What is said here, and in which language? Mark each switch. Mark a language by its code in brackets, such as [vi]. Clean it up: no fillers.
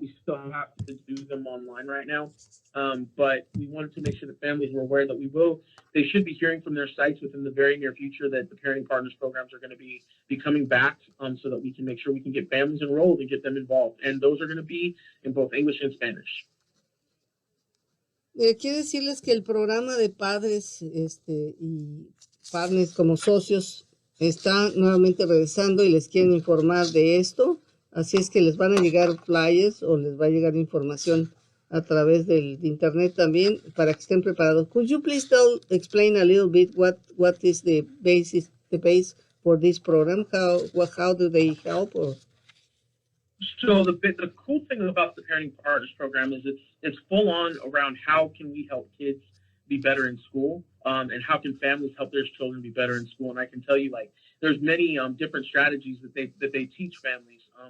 [en] We still have to do them online right now. But we wanted to make sure that families were aware that they should be hearing from their sites within the very near future that the Parenting Partners programs are going to be coming back so that we can make sure we can get families enrolled and get them involved. And those are going to be in both English and Spanish. [es] Quiero decirles que el programa de padres y partners como socios está nuevamente regresando y les quieren informar de esto. Así es que les van a llegar flyers o les va a llegar información a través del internet también para que estén preparados. [en] Could you please explain a little bit what is the base for this program? How do they help? So the cool thing about the Parenting Partners program is it's full on around how can we help kids be better in school, and how can families help their children be better in school. And I can tell you, like, there's many different strategies that they teach families.